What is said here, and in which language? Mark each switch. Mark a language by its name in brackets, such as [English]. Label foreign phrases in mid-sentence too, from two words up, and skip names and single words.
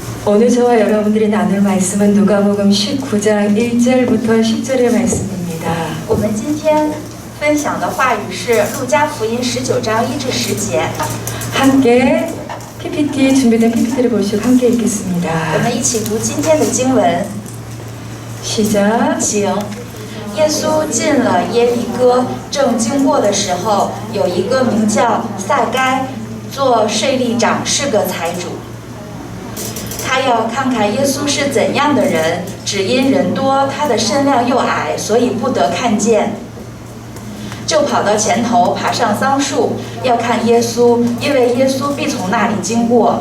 [Korean] 오늘 저와 여러분들이 나눌 말씀은 누가복음 19장 1절부터 10절의 말씀입니다. [Chinese] 我们今天分享的话语是路加福音19章1至10节。 [Korean] 함께 PPT 준비된 PPT를 보시고 함께 읽겠습니다. [Chinese] 我们一起读今天的经文。 [Korean] 시작. [Chinese] 请。耶稣进了耶利哥，正经过的时候，有一个名叫撒该，做税吏长，是个财主。他要看看耶稣是怎样的人，只因人多，他的身量又矮，所以不得看见，就跑到前头，爬上桑树，要看耶稣，因为耶稣必从那里经过。